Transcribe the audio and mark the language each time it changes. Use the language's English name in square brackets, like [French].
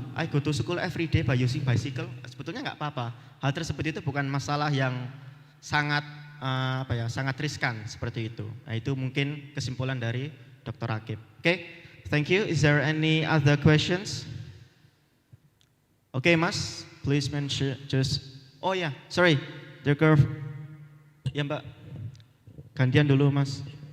[English] I go to school every day by using bicycle, [Indonesian] sebetulnya nggak apa-apa. Hal tersebut itu bukan masalah yang sangat sangat riskan seperti itu. Nah, itu mungkin kesimpulan dari Dr. [English] Akib. Oke, thank you. Is there any other questions? [Indonesian] Oke, Mas, [English] please mention just. [Indonesian] Oh ya, [English] sorry, the curve. [Indonesian] Ya Mbak, gantian dulu Mas.